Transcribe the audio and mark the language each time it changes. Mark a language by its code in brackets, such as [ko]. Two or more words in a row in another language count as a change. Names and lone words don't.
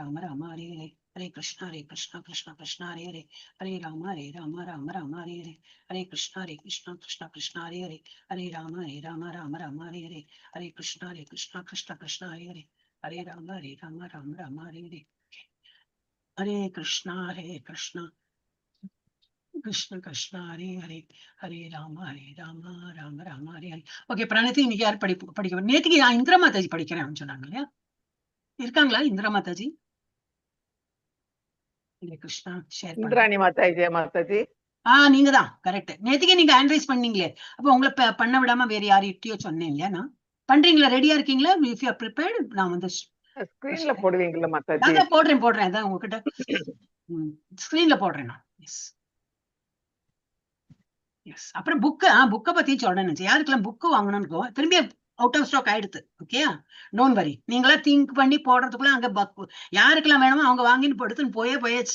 [sa] Rama Hare Hare, Hare Krishna Krishna Krishna Hare Hare, Hare Rama Rama Hare Hare, Hare Krishna Krishna Krishna Hare Hare, Hare Rama Rama Hare Hare, Hare Krishna Krishna Hare Hare, Hare Rama Hare Hare, Hare Krishna Krishna Krishna Hare Hare, Hare Rama Rama Hare Hare. [ta] ஓகே, பிரணதி இன்னைக்கு யார் படிக்க நேற்றுக்கு இந்திரா மாதாஜி படிக்கிறேன் சொன்னாங்க இல்லையா? இருக்காங்களா இந்திரா மாதாஜி? ஹரே கிருஷ்ணா. ஷேர் இந்திராணி மாதாஜி. நீங்க தான் கரெக்ட். நேற்றுக்கே நீங்க ஹேண்ட் பண்ணீங்களே, அப்ப உங்களை பண்ண விடாம வேற யார்கிட்டயோ சொன்னேன் இல்லையா? நான் பண்றீங்களா? ரெடியா இருக்கீங்களா? [en] If you are prepared [ta] நான் வந்து ஸ்கிரீன்ல போடுவீங்களா மாதாஜி? அதான் போடுறேன் அதான் உங்ககிட்ட ஸ்கிரீன்ல போடுறேன் நான். எஸ். அப்புறம் புக்கை பத்தி சொல்றேன். யாருக்கெல்லாம் புக்கு வாங்கணும்னு திரும்பி [en] out of stock [ta] ஆயிடுது. [en] Okay, don't worry. [ta] நீங்களா திங்க் பண்ணி போடுறதுக்குள்ள அங்க யாருக்கெல்லாம் வேணுமோ அவங்க வாங்கின்னு போடுத்துன்னு போயாச்சு.